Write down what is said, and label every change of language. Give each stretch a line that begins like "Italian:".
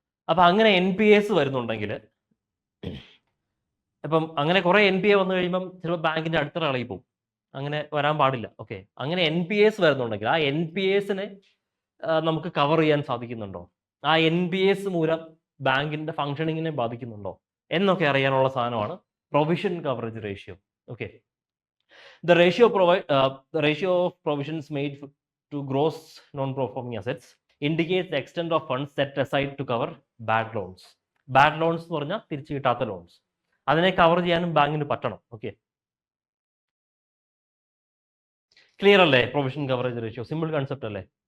Malayalam: അപ്പം അങ്ങനെ NPAs വരുന്നുണ്ടെങ്കിൽ, ഇപ്പം അങ്ങനെ കുറെ NPA വന്നു കഴിയുമ്പം ചിലപ്പോൾ ബാങ്കിന്റെ അടുത്ത കളയിൽ പോകും. അങ്ങനെ വരാൻ പാടില്ല. ഓക്കെ, അങ്ങനെ NPAs വരുന്നുണ്ടെങ്കിൽ ആ NPAസിനെ നമുക്ക് കവർ ചെയ്യാൻ സാധിക്കുന്നുണ്ടോ? ആ NPAs മൂലം ബാങ്കിന്റെ ഫംഗ്ഷനിങ്ങിനെ ബാധിക്കുന്നുണ്ടോ എന്നൊക്കെ അറിയാനുള്ള സാധനമാണ് provision coverage ratio.
English: Okay, the ratio of provisions made to gross non-performing assets indicates the extent of funds set aside to cover bad loans.
Malayalam: Bad loans എന്ന് പറഞ്ഞാൽ തിരിച്ചു കിട്ടാത്ത ലോൺസ്, അതിനെ കവർ ചെയ്യാനും ബാങ്കിന് പറ്റണം. ഓക്കെ, ക്ലിയർ അല്ലേ? Provision coverage ratio simple concept അല്ലേ?